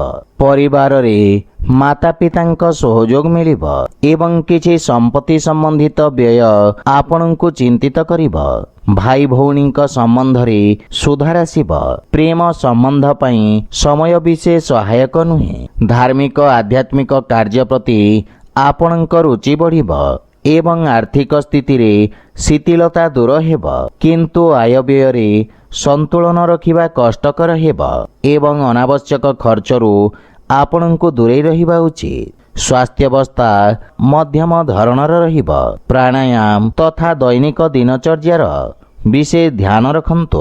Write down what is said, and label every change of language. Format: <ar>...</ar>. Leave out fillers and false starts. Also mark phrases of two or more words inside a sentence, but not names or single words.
<or>ପରିବାର ରେ ମାତା ପିତାଙ୍କ ସହଯୋଗ ମିଳିବ ଏବଂ କିଛି ସମ୍ପତ୍ତି ସମ୍ବନ୍ଧିତ ବ୍ୟୟ ଆପଣଙ୍କୁ ଚିନ୍ତିତ କରିବ। ଭାଇ ଭଉଣୀଙ୍କ ସମ୍ବନ୍ଧ ରେ ସୁଧାର ଆସିବ। ପ୍ରେମ ସମ୍ବନ୍ଧ ପାଇଁ ସମୟ ବିଶେଷ ସହାୟକ ନୁହେଁ। ଧାର୍ମିକ ଆଧ୍ୟାତ୍ମିକ କାର୍ଯ୍ୟ ପ୍ରତି ଆପଣଙ୍କ ରୁଚି ବଢ଼ିବ ଏବଂ ଆର୍ଥିକ ସ୍ଥିତି ରେ ଶିଥିଳତା ଦୂର ହେବ କିନ୍ତୁ ଆୟ ବ୍ୟୟ ରେ ସନ୍ତୁଳନ ରଖିବା କଷ୍ଟକର ହେବ ଏବଂ ଅନାବଶ୍ୟକ ଖର୍ଚ୍ଚରୁ ଆପଣଙ୍କୁ ଦୂରେଇ ରହିବା ଉଚିତ। ସ୍ୱାସ୍ଥ୍ୟ ଅବସ୍ଥା ମଧ୍ୟମ ଧରଣର ରହିବ। ପ୍ରାଣାୟାମ ତଥା ଦୈନିକ ଦିନଚର୍ଯ୍ୟାର ବିଶେଷ ଧ୍ୟାନ ରଖନ୍ତୁ।</or>